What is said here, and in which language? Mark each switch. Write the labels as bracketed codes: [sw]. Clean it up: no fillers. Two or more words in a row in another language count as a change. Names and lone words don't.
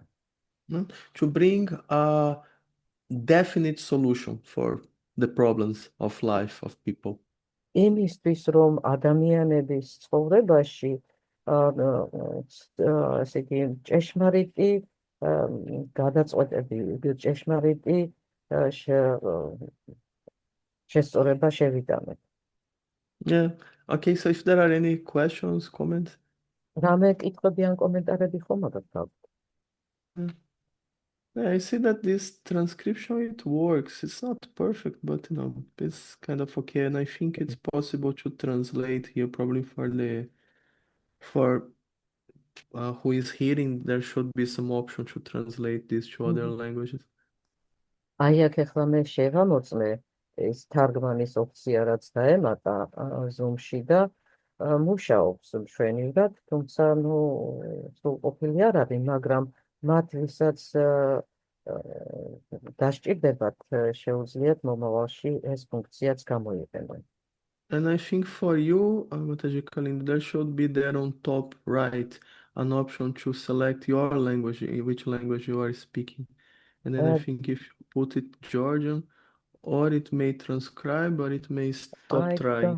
[en] To bring a definite solution for the problems of life of people. [ka] იმისთვის, რომ ადამიანების ცხოვრებაში ესე იგი ჭეშმარიტი გადაწყვეტები, ჭეშმარიტი შესწორება შევიტანოთ. [en] Yeah. Okay, so if there are any questions, comments? [ka] რამე კითხვები ან კომენტარები ხომ აქვს? [en] Yeah, I see that this transcription, it works. It's not perfect, but it's kind of okay. And I think it's possible to translate here, probably for who is hearing, there should be some option to translate this to other languages. [ka] აი აქ ახლა მე შევამოწმე ეს თარგმანის ოფცია, რაც დაემატა Zoom-ში და მუშაობს მშვენივრად, თუმცა სრულყოფილი არ არის, მაგრამ მათ ვისაც დასჭირდებათ შეუძლიათ მომავალში ეს ფუნქციაც გამოიყენონ. [en] And I think for you, Mataji Kalind, there should be there on top right an option to select your language, in which language you are speaking. And then I think if you put it Georgian, or it may transcribe, or it may stop trying.